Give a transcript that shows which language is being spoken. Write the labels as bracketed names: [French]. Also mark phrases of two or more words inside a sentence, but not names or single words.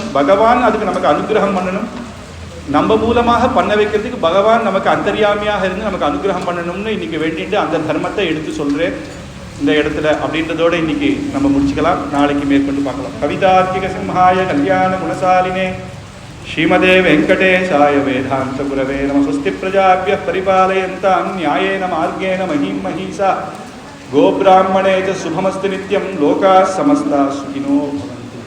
[Tamil] பகவான் அதுக்கு நமக்கு அனுகிரகம் பண்ணணும். நம்ம மூலமாக பண்ண வைக்கிறதுக்கு பகவான் நமக்கு அந்தர்யாமியாக இருந்து நமக்கு அனுகிரகம் பண்ணணும்னு இன்னைக்கு வேண்டிட்டு அந்த தர்மத்தை எடுத்து சொல்றேன் இந்த இடத்துல அப்படின்றதோட இன்னைக்கு நம்ம முடிச்சுக்கலாம். நாளைக்கு மேற்கொண்டு பார்க்கலாம். [Sanskrit] कवितार्किक सिंहाय कल्याण गुणशालिने श्रीमते वेङ्कटेशाय वेदान्त गुरवे नमः. स्वस्ति प्रजाभ्यः परिपालयन्तां न्यायेन मार्गेण महीं महिषा गोब्राह्मणे च शुभमस्तु नित्यं लोकाः समस्ताः सुखिनो भवन्तु.